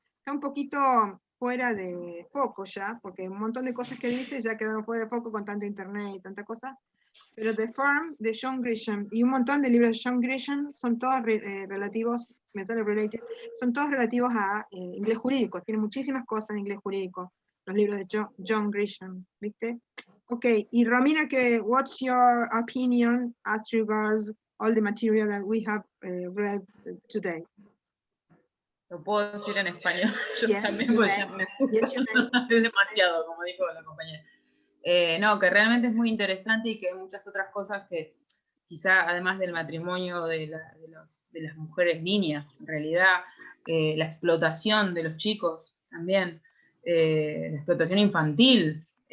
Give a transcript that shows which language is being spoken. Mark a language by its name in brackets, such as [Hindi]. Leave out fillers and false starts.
[Spanish] Está un poquito fuera de foco ya, porque un montón de cosas que dice ya quedaron fuera de foco con tanto internet y tanta cosa. Pero The Farm de John Grisham y un montón de libros de John Grisham son todos relativos, me sale related, son todos relativos a inglés jurídico. Tiene muchísimas cosas de inglés jurídico, los libros de John Grisham, ¿viste? [English] Ok, y Romina, what's your opinion as regards all the material that we have read today? [Spanish] Lo puedo decir en español, yo [English] Yes, [Spanish] también, porque ya me [English] Yes, you may. [Spanish] es demasiado, como dijo la compañera. No, que realmente es muy interesante y que hay muchas otras cosas que quizá además del matrimonio de las mujeres niñas, en realidad la explotación de los chicos también, la explotación infantil.